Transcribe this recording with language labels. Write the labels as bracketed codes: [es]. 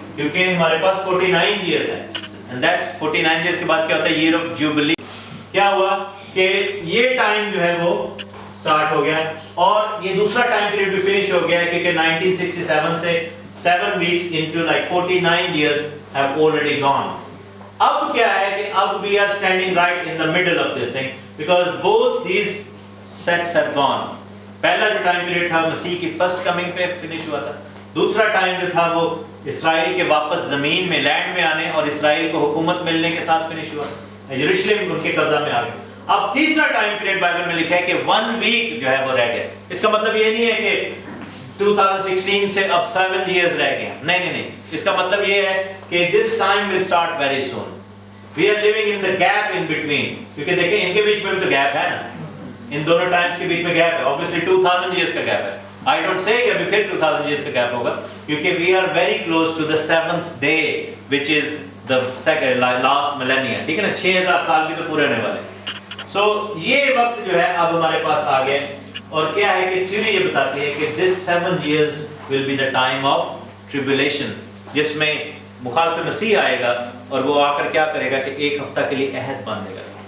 [ur] کیونکہ ہمارے پاس 49 ایئرز ہیں اینڈ دیٹس 49 ایئرز کے بعد کیا ہوتا ہے ایئر آف جوبلی. کیا ہوا کہ یہ ٹائم جو ہے وہ سٹارٹ ہو گیا اور یہ دوسرا ٹائم پیریڈ بھی فنش ہو گیا کیونکہ 1967 سے [en] 7 weeks into like 49 years have already gone. [ur] اب کیا ہے کہ اب [en] we are standing right in the middle of this thing because both these sets have gone. [ur] پہلا جو ٹائم پیریڈ تھا مسیح کی فرسٹ کمنگ پہ فنش ہوا تھا. دوسرا ٹائم جو تھا وہ اسرائیل کے واپس زمین میں لینڈ میں آنے اور اسرائیل کو حکومت ملنے کے ساتھ فنش ہوا. یروشلم ان کے قبضہ میں آ گیا. اب تیسرا ٹائم پیریڈ بائبل میں لکھا ہے کہ 1 week جو ہے وہ رہ گیا. اس کا مطلب یہ نہیں ہے کہ 2016 سے اب 7 years رہ گئے. نہیں. اس کا مطلب یہ ہے کہ [en] this time will start very soon. We are living in the gap in between. [ur] کیونکہ دیکھیں ان کے بیچ میں بھی تو گیپ ہے نا. ان دونوں ٹائمز کے بیچ میں گیپ ہے. Obviously 2000 years کا گیپ ہے. [en] I don't say [ur] کہ ابھی پھر 2000 years کا گیپ ہوگا [en] کیونکہ we are very close to the 7th day which is the second last millennium. [ur] ٹھیک ہے نا. 6000 سال بھی تو پورے ہونے والے. So یہ وقت جو ہے اب ہمارے پاس آ گئے اور کیا ہے کہ تھیوری یہ بتاتی ہے کہ [en] this 7 years will be the time of tribulation [ur] جس میں مخالف مسیح آئے گا اور وہ آ کر کیا کرے گا کہ ایک ہفتہ کے لیے عہد باندھے گا.